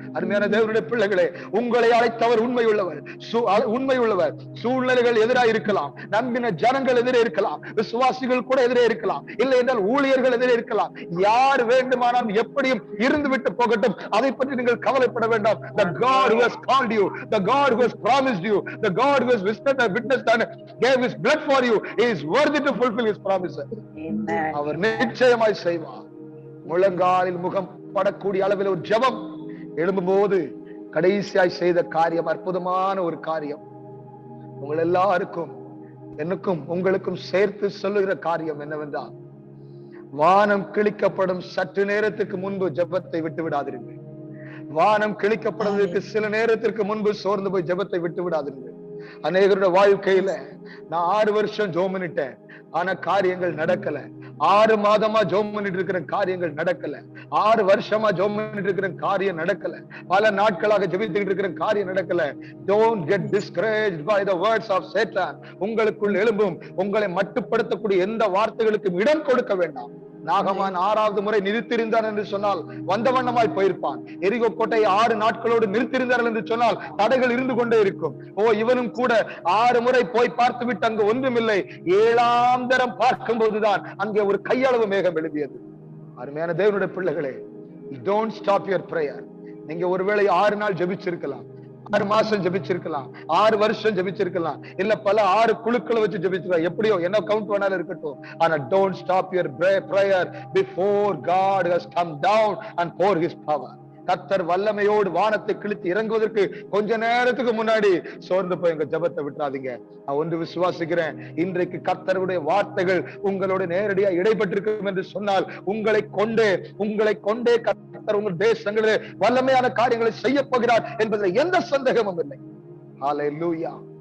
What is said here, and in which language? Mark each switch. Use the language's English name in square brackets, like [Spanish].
[Tamil] அருமையான தேவனுடைய பிள்ளைகளே, உங்களை அழைத்தவர் உண்மையுள்ளவர், உண்மையுள்ளவர். சூழ்நிலைகள் எதிராக இருக்கலாம், நம்பின ஜனங்கள் எதிரே இருக்கலாம், விசுவாசிகள் கூட எதிரே இருக்கலாம், இல்லை என்றால் ஊழியர்கள் எதிரே இருக்கலாம். யார் வேண்டுமானால் எப்படியும் இருந்து விட்டு போகட்டும், அதை பற்றி நீங்கள் கவலைப்பட வேண்டாம். [English] The God who has called you, the God who has promised you, the God who has witnessed and gave his blood for you is worthy to fulfill his promise. [Tamil] அவர் நிச்சயமாய் செய்வார். முழங்காலில் முகம் படக்கூடிய அளவில் ஒரு ஜெபம் எழும்பும் போது கடைசியாய் செய்த காரியம் அற்புதமான ஒரு காரியம். உங்கள் எல்லாருக்கும் எனக்கும் உங்களுக்கும் சேர்த்து சொல்லுகிற காரியம் என்னவென்றால், வானம் கிழிக்கப்படும் சற்று நேரத்துக்கு முன்பு ஜெபத்தை விட்டு விடாதீர்கள். வானம் கிழிக்கப்படுவதற்கு சில நேரத்திற்கு முன்பு சோர்ந்து போய் ஜெபத்தை விட்டு விடாதீர்கள். அநேகருடைய வாழ்க்கையில நான் 6 வருஷம் ஜெபம் பண்ணிட்டேன், ஆனா காரியங்கள் நடக்கல. 6 மாதமா ஜெபம் பண்ணிட்டு இருக்கிற காரியங்கள் நடக்கல. 6 வருஷமா ஜெபம் பண்ணிட்டு இருக்கிற காரியம் நடக்கல. பல நாட்களாக ஜெபித்துக்கிட்டு இருக்கிற காரியம் நடக்கல. [English] Don't get discouraged by the words of Satan. [Tamil] உங்களுக்குள் எழும்பும் உங்களை மட்டுப்படுத்தக்கூடிய எந்த வார்த்தைகளுக்கும் இடம் கொடுக்க வேண்டாம். நாகமான் 6வது முறை நிறுத்திருந்தான் என்று சொன்னால் வந்த வண்ணமாய் போயிருப்பான். எரிகோ கோட்டையை 6 நாட்களோடு நிறுத்திருந்தார்கள் என்று சொன்னால் தடைகள் இருந்து கொண்டே இருக்கும். இவனும் கூட 6 முறை போய் பார்த்து விட்டு அங்கு ஒன்றுமில்லை. 7ஆம் தரம் பார்க்கும் போதுதான் அங்கே ஒரு கையளவு மேகம் எழுதியது. அருமையான தேவனுடைய பிள்ளைகளே, [English] don't stop your prayer. [Tamil] நீங்க ஒருவேளை 6 நாள் ஜெபிச்சிருக்கலாம், 6 மாசம் ஜெபிச்சிருக்கலாம், 6 வருஷம் ஜெபிச்சிருக்கலாம், இல்ல பல 6 குழுக்களை வச்சு ஜெபிச்சிருக்கலாம். எப்படியோ என்ன கவுண்ட் வேணாலும் இருக்கட்டும், ஆனா [English] don't stop your prayer before God has come down and pour his power. [Tamil] கர்த்தர் வல்லமையோடு வானத்தை கிழித்து இறங்குவதற்கு கொஞ்ச நேரத்துக்கு முன்னாடி சோர்ந்து போய் எங்க ஜெபத்தை விட்டுறாதீங்க. நான் ஒன்று விசுவாசிக்கிறேன், இன்றைக்கு கர்த்தருடைய வார்த்தைகள் உங்களோட நேரடியா இடைப்பட்டிருக்கும் என்று சொன்னால் உங்களை கொண்டே கர்த்தர் உங்கள் தேசங்களிலே வல்லமையான காரியங்களை செய்ய போகிறார் என்பதில் எந்த சந்தேகமும் இல்லை. ஹல்லேலூயா.